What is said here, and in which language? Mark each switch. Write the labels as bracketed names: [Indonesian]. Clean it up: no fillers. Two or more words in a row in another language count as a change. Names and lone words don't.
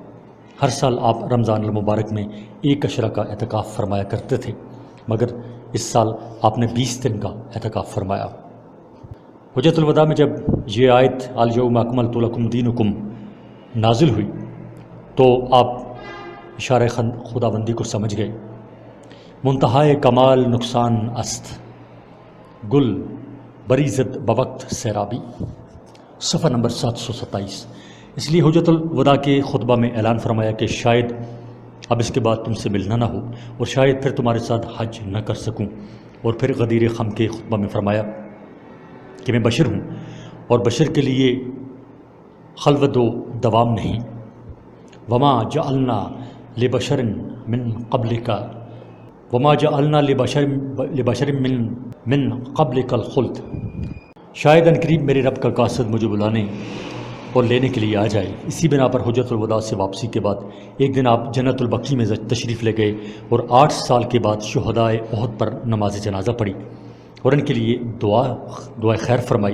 [Urdu] ہر سال آپ رمضان المبارک میں 1 عشرہ کا اعتکاف فرمایا کرتے تھے، مگر اس سال آپ نے 20 دن کا اعتکاف فرمایا۔ حجۃ الوداع میں جب یہ آیت [Arabic] الیوم اکملت لکم دینکم [Urdu] نازل ہوئی تو آپ اشارہ خداوندی کو سمجھ گئے۔ [Persian] منتہائے کمال نقصان است، گل بریزد بوقت سیرابی، [Urdu] صفحہ نمبر 727۔ اس لیے حجۃ الوداع کے خطبہ میں اعلان فرمایا کہ شاید اب اس کے بعد تم سے ملنا نہ ہو، اور شاید پھر تمہارے ساتھ حج نہ کر سکوں۔ اور پھر غدیر خم کے خطبہ میں فرمایا کہ میں بشر ہوں، اور بشر کے لیے خلوت و دوام نہیں۔ [Arabic] وما جعلنا لبشر من قبلک وما جعلنا لبشر من قبلک الخلد، [Urdu] شاید ان قریب میرے رب کا قاصد مجھے بلانے اور لینے کے لیے آ جائے۔ اسی بنا پر حجۃ الوداع سے واپسی کے بعد ایک دن آپ جنت البقیع میں تشریف لے گئے اور 8 سال کے بعد شہدائے احد پر نماز جنازہ پڑھی اور ان کے لیے دعا خیر فرمائی۔